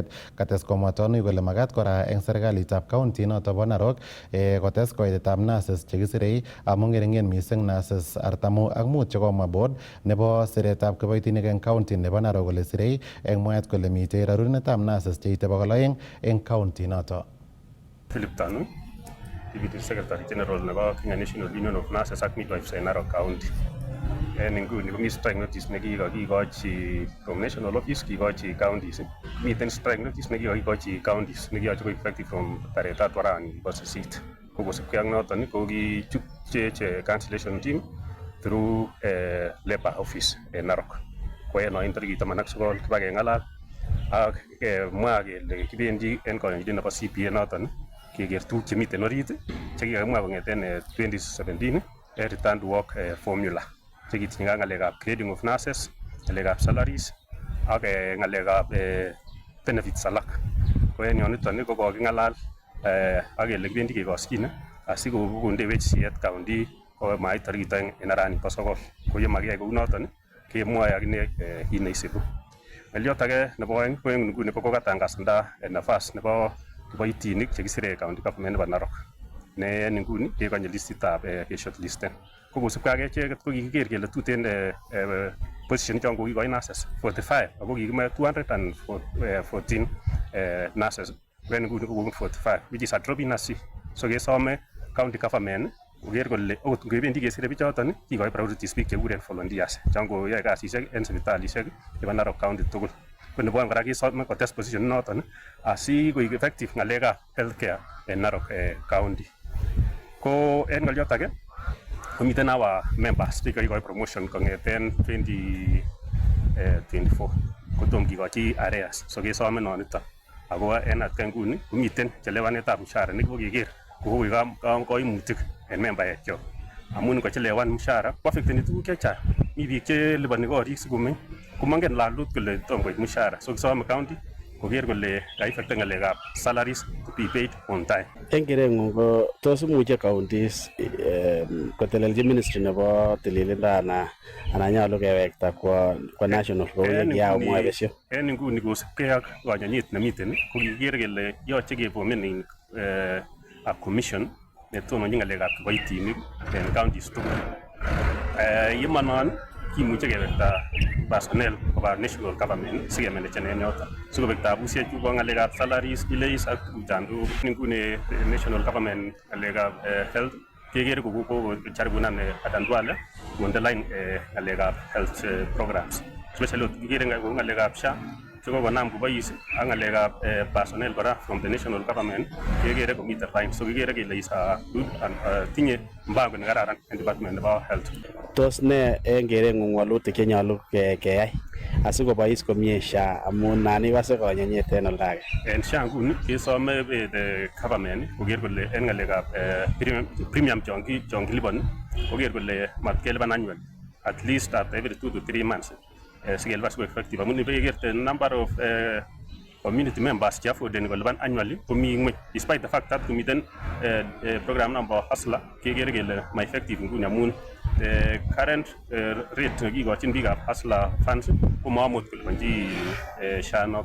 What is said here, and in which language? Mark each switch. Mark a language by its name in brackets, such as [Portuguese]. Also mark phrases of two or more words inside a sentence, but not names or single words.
[Kalenjin] Kates komwa Tonui kole makat kora eng serikalitab county noto bo Narok kotes koitetab nurses chekisirei amu ngeringen mising nurses 45 chekomwa board nebo siretab kiboitinik eng county nebo Narok kole sirei eng mwaet kole mitei rarunetab nurses cheite 200 eng county noto. Philip Tanu, [English] Deputy Secretary General [Kalenjin] nebo Kenya National Union of Nurses ak Midwives en Narok County. En inguni komi [English] strike notice [Kalenjin] nekikikochi [English] from National Office [Kalenjin] kikochi counties. Miten [English] strike notice [Kalenjin] nekikikochi counties nekiyoche koik [English] effective from [Kalenjin] tarehe 3 arawani bo 8. Kosubkei ak noton kokichupchech [English] cancellation team through Labour Office [Kalenjin] en Narok. Ko en oin tarikit 19 kibakeng'alal ak mwa kele kibendi en koyonjinet nebo CPA noton keker tuguk chemiten orit chekikakimwa kong'eten 2017 [English] return to work formula [Kalenjin] chekitinye ng'alekab [English] grading of nurses, [Kalenjin] ng'alekab salaries ak ng'alekab benefits alak. Ko en yoniton ko koking'alal ak kele kibendi kekosyine asikokondewech siyet county komait tarikit 2 en arawani bo 9. Ko ye makiyai kou noton kemwoe akine kit neisibu. Ng'oliot age nebo oeng ko en nguni kokatangazanda nafas nebo kiboitinik chekisire [English] county government [Kalenjin] nebo Narok ne en nguni kekonye listitab keshortlisten. Ko kosubkei ak echeket ko kikiker kele tuten position chon kokikoi nurses 45 ako kikimoe 214 nurses. En nguni ko [English] 45 which is a drop in a sea. [Kalenjin] So kesome [English] county government [Kalenjin] koker kole okot ngebendi kesire bichoton kikoi priorities biik chekuren volunteers chon koyoe kasisiek en sipitalisiek chebo Narok County tugul. Ko nebo kora kesome kotes position noton asikoik effective ng'alekab healthcare en Narok County. Ko en ng'oliot age komiten [English] our members [Kalenjin] chekikoi promotion kong'eten 2024 kotom kikochi arrears. So kesome noniton ako en atkan nguni komiten chelewanetab mshahara nekikokeker kokoik koimutik en membaekyok amun ngochelewan mshahara koaffecteni tuguk chechang. Mi biik cheliponi korik sikomeny komongen lalut kole tom koit mshahara. So kisome county koker kole kaifekten ng'alekab salaries [English] to be paid on time. [Kalenjin] En kereng'ung ko tos imuche counties kotelelchi ministry nebo tililindo anan nyolu kewekta kwa national kou yekiamwa besyo? En inguni kosubkei ak konyonyet nemiten ko kikiker kele yoche keformen [English] a commission [Kalenjin] netononjin ng'alekab kiboitinik en counties tugul. Yemonon kimuche kewekta personnel koba [English] national government [Kalenjin] sikemanegen en yoton sikobek tabusiek chubo ng'alekab salaries, delays ak tuguchan. Nguni [English] national government [Kalenjin] ng'alekab health kekere kokojaribunan Adan Duale konde line ng'alekab [English] health programs especially [Kalenjin] kikere ng'alekab SHA chekokonam kobois ak ng'alekab personnel kora [English] from the national government [Kalenjin] kekere komiten line. So kikere kele [English] is good and [Kalenjin] tinye mpango nekararan en department nebo health. Tos ne en kereng'ung walutik chenyolu keyai asikobois komie SHA amun nan ikose konyonyet en oldage? En SHA nguni kesome [English] the government [Kalenjin] koker kole en ng'alekab premium chon kiliponi koker kole matkelipan [English] annual at least at every 2 to 3 months [Kalenjin] sikelipan siko effective amun ibekerte [English] number of community members [Kalenjin] che affordeni kolipan annually komi ng'weny [English] despite the fact that [Kalenjin] komiten program number Hustler kekere kele ma effective nguni amun [English] current rate [Kalenjin] nekikochin biikab Hustler funds ko maamut kolipanchi SHA noton.